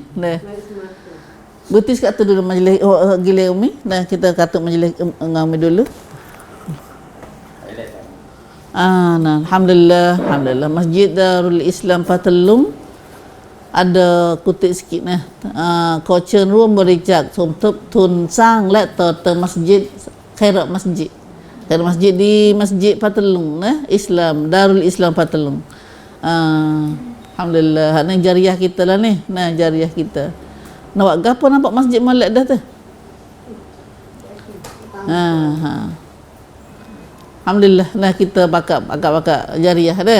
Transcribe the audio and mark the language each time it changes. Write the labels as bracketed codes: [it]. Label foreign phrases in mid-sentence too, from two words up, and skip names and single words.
[ms] Nah. Betis kat atas dulu majlis gila Umi. Nah, kita kata majlis Umi dulu. Nah, alhamdulillah Masjid Darul Islam Patelung ada kutip sikit nah. [th] ขอเชิญร่วมบริจาคสมทบทุนสร้างและต่อเติมมัสยิด Khairat Masjid. [ms] Khairat Masjid di Masjid Patelung nah, Islam Darul Islam Patelung. Alhamdulillah, ni jariah kita lah ni. Nah, jariah kita. Nak buat gapo nampak masjid molek dah tu? Alhamdulillah, nah kita bakar jariah dah.